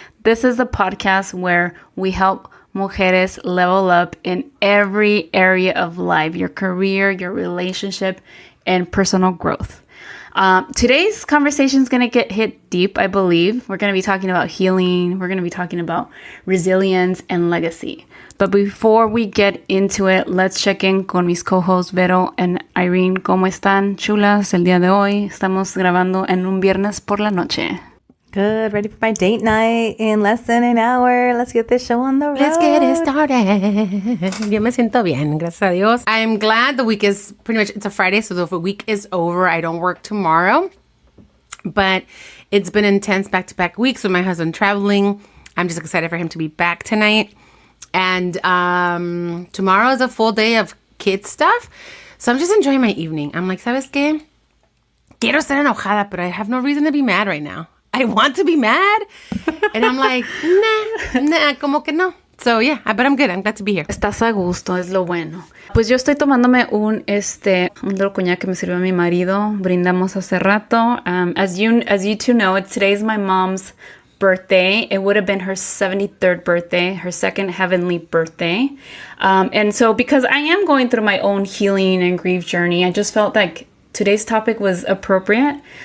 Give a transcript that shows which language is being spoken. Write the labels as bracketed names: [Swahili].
[English] This is the podcast where we help mujeres level up in every area of life, your career, your relationship, and personal growth. Today's conversation is going to hit deep, I believe. We're going to be talking about healing. We're going to be talking about resilience and legacy. But before we get into it, let's check in con mis co-hosts Vero and Irene. [Spanish] ¿Cómo están, chulas, el día de hoy? Estamos grabando en un viernes por la noche. [English] Good. Ready for my date night in less than an hour. Let's get this show on the road. Let's get it started. [Spanish] Yo me siento bien, gracias a Dios. [English] I'm glad the week is pretty much, it's a Friday, so the week is over. I don't work tomorrow. But it's been intense back-to-back weeks with my husband traveling. I'm just excited for him to be back tonight. And tomorrow is a full day of kid stuff. So I'm just enjoying my evening. I'm like, ¿sabes qué? Quiero estar enojada, but I have no reason to be mad right now. I want to be mad. And I'm like, nah, como que no. So yeah, but I'm good. I'm glad to be here. [Spanish] Estás a gusto, es lo bueno. Pues yo estoy tomándome un little coñac que me sirvió mi marido. Brindamos hace rato. [English] As you two know, today's my mom's birthday. It would have been her 73rd birthday, her second heavenly birthday. And so because I am going through my own healing and grief journey, I just felt like today's topic was appropriate.